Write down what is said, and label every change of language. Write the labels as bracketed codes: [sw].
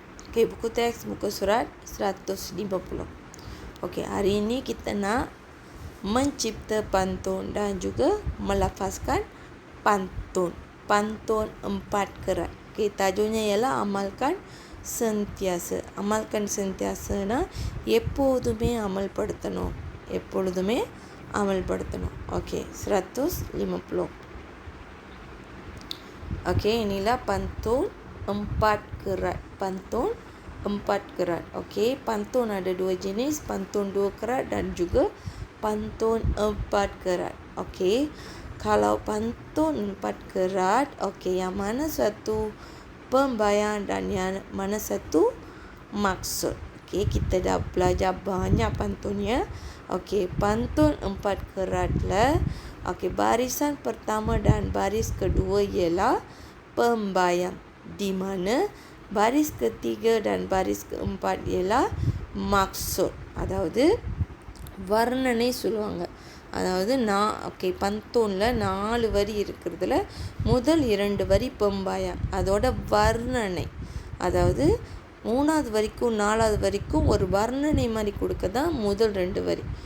[ms] Okey, buku teks muka surat 150. Okey, hari ini kita nak mencipta pantun dan juga melafazkan pantun. Pantun 4 kerat. Okey, tajuknya ialah amalkan sentiasa. Amalkan sentiasa [ta] எப்போதுமே அமல்படுத்தணும். எப்பொழுதுமே அமல்படுத்தணும். Okey, 150. [ms] Okey, inilah pantun 4 kerat. Pantun 4 kerat. Okey, pantun ada 2 jenis, pantun 2 kerat dan juga pantun 4 kerat. Okey, kalau pantun 4 kerat, okey, yang mana satu pembayang dan yang mana satu maksud. Okey, kita dah belajar banyak pantunnya. Okey, pantun 4 kerat lah. Okey, barisan pertama dan baris kedua ialah pembayang, di mana baris ketiga dan baris keempat ialah maksud. [ta] அதாவது வர்ணனை சொல்லுவாங்க. அதாவது okay, பந்தூன்ல 4 வரி இருக்கிறதுல முதல் 2 வரி பம்பாயம், அதோட வர்ணனை, அதாவது 3வது வரிக்கும் 4வது வரிக்கும் ஒரு வர்ணனை மாதிரி கொடுக்க தான் முதல் 2 வரி.